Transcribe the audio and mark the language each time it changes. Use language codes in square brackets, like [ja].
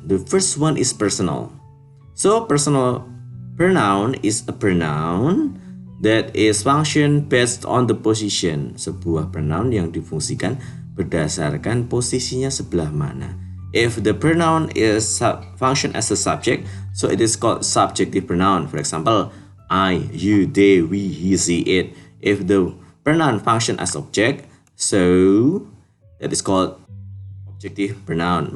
[en] The first one is personal. So personal pronoun is a pronoun that is function based on the position. [id] Sebuah pronoun yang difungsikan berdasarkan posisinya sebelah mana. [en] If the pronoun is function as a subject, so it is called subjective pronoun. For example, I, you, they, we, he, she, it. If the pronoun function as object, so that is called objective pronoun.